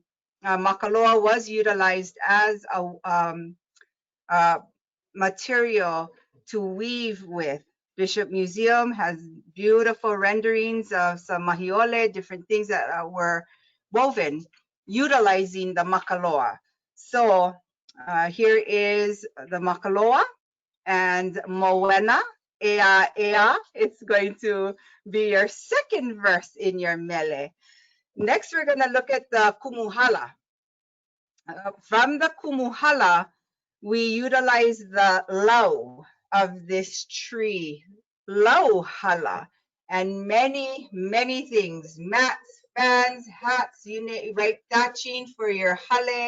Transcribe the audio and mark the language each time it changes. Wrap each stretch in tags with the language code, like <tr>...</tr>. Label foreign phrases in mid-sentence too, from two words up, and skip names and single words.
<en>Makaloa was utilized as a material to weave with. Bishop Museum has beautiful renderings of some mahiole, different things that were woven utilizing the makaloa. So here is the makaloa and</en> <haw>moena, ea ea.</haw> <en>It's going to be your second verse in your mele. Next, we're going to look at the</en> <haw>Kumu Hala.</haw> <en>From the</en> <haw>Kumu Hala,</haw> <en>we utilize the lau of this tree,</en> <haw>lau hala,</haw> <en>and many, many things, mats, fans, hats, you name, right, thatching for your hale.</en>